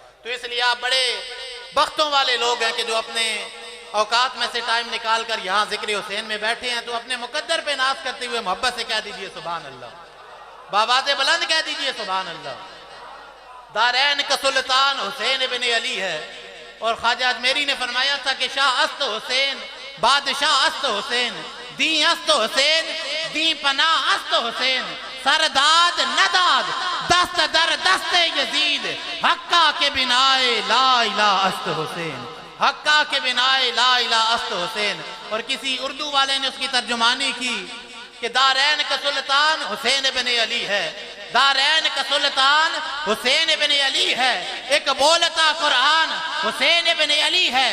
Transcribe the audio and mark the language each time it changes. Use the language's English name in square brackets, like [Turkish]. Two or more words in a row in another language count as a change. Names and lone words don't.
[Urdu] تو اس لیے آپ بڑے بختوں والے لوگ ہیں کہ جو اپنے اوقات میں سے ٹائم نکال کر یہاں ذکر حسین میں بیٹھے ہیں، تو اپنے مقدر پہ ناز کرتے ہوئے محبت سے کہہ دیجئے [Arabic] سبحان اللہ، [Persian] بآواز بلند [Urdu] کہہ دیجئے [Arabic] سبحان اللہ۔ [Urdu] دارین کا سلطان حسین ابن علی ہے، اور خواجہ اجمیری نے فرمایا تھا کہ [Persian] شاہ است حسین بادشاہ است حسین، دین است حسین دین پناہ است حسین، سرداد نداد دست در دست یزید، حقہ کے بنائے [Arabic] لا الہ [Persian] است حسین، حقہ کے بنائے [Arabic] لا الہ [Persian] است حسین۔ [Urdu] اور کسی اردو والے نے اس کی ترجمانی کی کہ دارین کا سلطان حسین ابن علی ہے، دارین کا سلطان حسین ابن علی ہے، ایک بولتا قرآن حسین ابن علی ہے۔